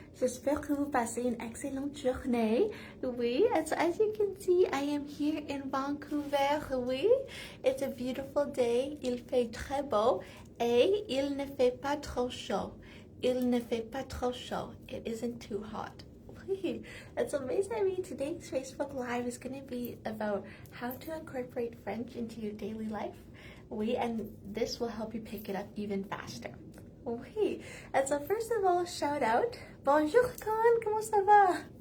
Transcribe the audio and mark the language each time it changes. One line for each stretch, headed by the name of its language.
French: J'espère que vous passez une excellente journée.
English: Oui, and so as you can see, I am here in Vancouver. Oui, it's a beautiful day.
French: Il fait très beau et il ne fait pas trop chaud. Il ne fait pas trop chaud.
English: It isn't too hot. Oui, and so
French: mes amis,
English: today's Facebook Live is going to be about how to incorporate French into your daily life. Oui, and this will help you pick it up even faster. Oui, and so first of all, shout out.
French: Bonjour, Con, comment ça va?